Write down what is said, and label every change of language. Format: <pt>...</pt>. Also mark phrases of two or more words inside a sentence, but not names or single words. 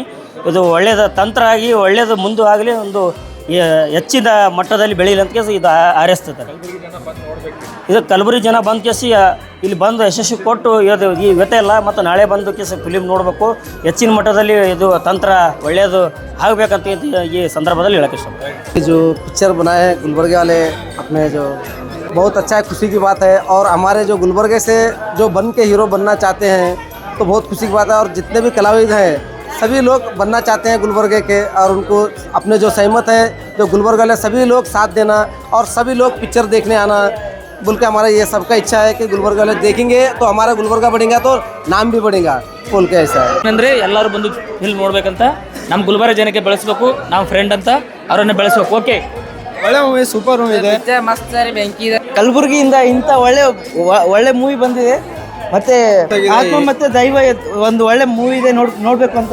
<kn>ಇದು ಒಳ್ಳೆಯದು ತಂತ್ರ ಆಗಿ ಒಳ್ಳೆಯದು ಮುಂದೆ ಆಗಲಿ, ಒಂದು ಹೆಚ್ಚಿನ ಮಟ್ಟದಲ್ಲಿ ಬೆಳೀಲಿ ಅಂತ ಕೇಸಿ ಇದು ಹಾರೈಸ್ತದೆ. ಇದು ಕಲಬುರಗಿ ಜನ ಬಂದು ಕೇಸಿ ಇಲ್ಲಿ ಬಂದು ಯಶಸ್ವಿ ಕೊಟ್ಟು ಈ ವ್ಯತೆ ಇಲ್ಲ. ಮತ್ತು ನಾಳೆ ಬಂದು ಕೇಸಿ ಫಿಲಿಮ್ ನೋಡಬೇಕು. ಹೆಚ್ಚಿನ ಮಟ್ಟದಲ್ಲಿ ಇದು ತಂತ್ರ ಒಳ್ಳೆಯದು ಆಗಬೇಕಂತ ಈ ಸಂದರ್ಭದಲ್ಲಿ ಹೇಳೋಕ್ಕೆ ಇಷ್ಟಪಡ್ತೀನಿ.</kn> <hi>जो पिक्चर बनाए हैं गुलबर्गे वाले अपने, जो बहुत अच्छा है, खुशी की बात है. और हमारे जो गुलबर्गे से जो बन के हीरो बनना चाहते हैं तो बहुत खुशी की बात है. और जितने भी कलाविद हैं सभी लोग बनना चाहते हैं गुलबर्गे के, और उनको अपने जो सहमत है जो गुलबर्ग वाले सभी लोग साथ देना और सभी लोग पिक्चर देखने आना बोल के हमारा ये सबका इच्छा है कि गुलबर्ग वाले देखेंगे तो हमारा गुलबर्गा बढ़ेगा तो नाम भी बढ़ेगा बोल के ऐसा है.</hi> <kn>ಅಂದರೆ ಎಲ್ಲರೂ ಬಂದು ಫಿಲ್ಮ್ ನೋಡ್ಬೇಕಂತ, ನಮ್ಮ ಗುಲ್ಬರ್ಗ ಜನಕ್ಕೆ ಬೆಳೆಸ್ಬೇಕು, ನಮ್ಮ ಫ್ರೆಂಡ್ ಅಂತ ಅವರನ್ನು ಬೆಳೆಸ್ಬೇಕು. ಓಕೆ, ಒಳ್ಳೆ ಮೂವಿ,</kn> <en>super movie</en> <kn>ಇದೆ. ಮಸ್ತ್ ಬೆಂಕಿ ಇದೆ. ಕಲಬುರಗಿಯಿಂದ ಇಂಥ ಒಳ್ಳೆ ಮೂವಿ ಬಂದಿದೆ. ಮತ್ತೆ ಆತ್ಮ ಮತ್ತೆ ದೈವ ಒಂದು ಒಳ್ಳೆ ಮೂವಿ ಇದೆ, ನೋಡ್ಬೇಕು ಅಂತ.</kn>